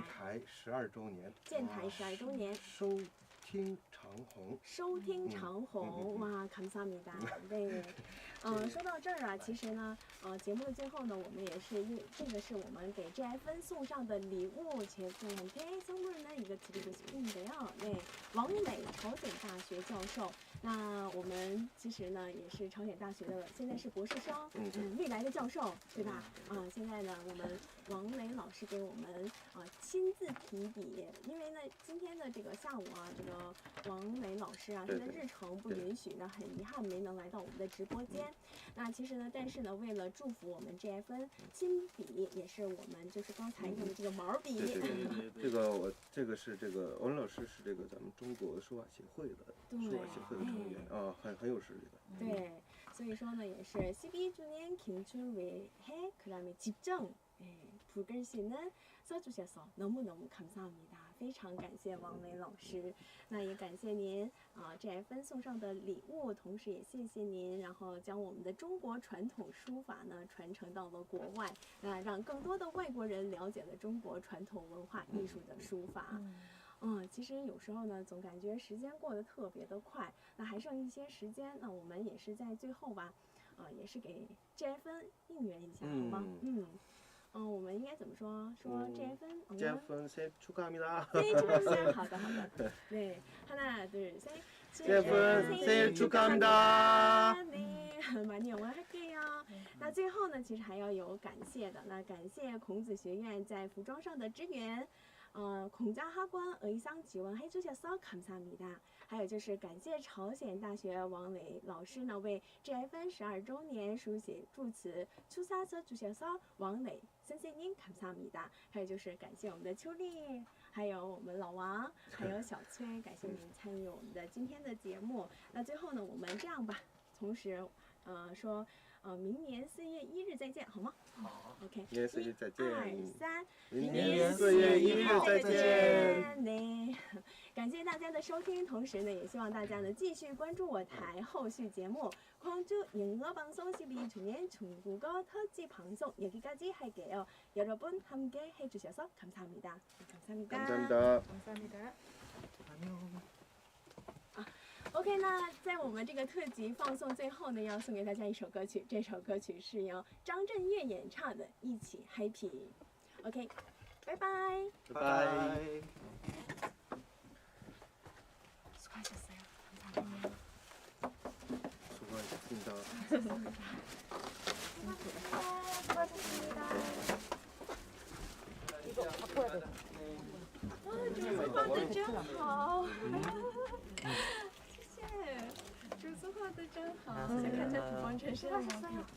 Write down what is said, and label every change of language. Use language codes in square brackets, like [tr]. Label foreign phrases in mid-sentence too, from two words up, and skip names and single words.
[zh] 台12周年。建台12周年。收听长虹。收听长虹，哇，감사합니다。对，说到这儿啊，其实呢，节目的最后呢，我们也是这个是我们给 GFN 送上的礼物， [ko] GFN한테 선물을 이거 드리고 싶은데요。 [zh] 对，王磊朝鲜大学教授，那我们其实呢也是朝鲜大学的，现在是博士生，未来的教授，对吧？现在呢，我们王磊老师给我们亲自提笔，因为呢今天的这个下午啊，这个王磊老师啊，他的日程不允许呢，很遗憾没能来到我们的直播间。那其实呢，但是呢，为了祝福我们 GFN 亲笔，也是我们就是刚才用的这个毛笔。对，这个是这个王老师是这个咱们中国书法协会的书法协会的成员啊，很有实力的。对，所以说呢，也是 [ko] 12주년 김춘위해 그다음에 집정 불글씨는 써주셔서 너무너무 감사합니다。 [zh] 非常感谢王磊老师，那也感谢您GFN 送上的礼物，同时也谢谢您，然后将我们的中国传统书法呢传承到了国外，那让更多的外国人了解了中国传统文化艺术的书法。其实有时候呢，总感觉时间过得特别的快，那还剩一些时间，那我们也是在最后吧，也是给 GFN 应援一下，好吗？我们应该怎么说？说 [ko] GFN 생일 축하합니다。 생일 축하합니다。 [zh] 好的，好的。 [ko] 对，하나 둘 셋。 GFN 생일 축하합니다。 네， 많이 응원할게요。 [zh] 那最后呢，其实还要有感谢的。那感谢孔子学院在服装上的支援。 [ko] 공자학원 의상 지원해 주셔서 감사합니다。 [zh] 还有就是感谢朝鲜大学王磊老师呢为 GFN 12周年书写祝词， [ko] 축사 써주셔서 王磊 선생님 감사합니다。 [zh] 还有就是感谢我们的秋丽，还有我们老王，还有小崔，感谢您参与我们的今天的节目。那最后呢，我们这样吧，同时说明年4月1日再见，好吗？好。OK。明年4月再见。 1、3，明年4月1日再见。对，感谢大家的收听，同时呢，也希望大家呢继续关注我台后续节目。 [ko] 광주 영어방송 12주년 중국어 특집 방송 여기까지 할게요. 여러분 함께 해주셔서 감사합니다. 감사합니다. 감사합니다. 감사합니다. [zh] OK， 那在我们这个特辑放送最后呢，要送给大家一首歌曲，这首歌曲是由张震岳演唱的《一起 Happy》。OK， 拜拜。拜拜。 [ko] 수고하셨어요. 감사합니다. 수고하셨습니다. 수고하셨습니다. 이거 바꿔야 돼. [zh] 主持画的真好，谢谢，主持画的真好，想看这土方城市的吗？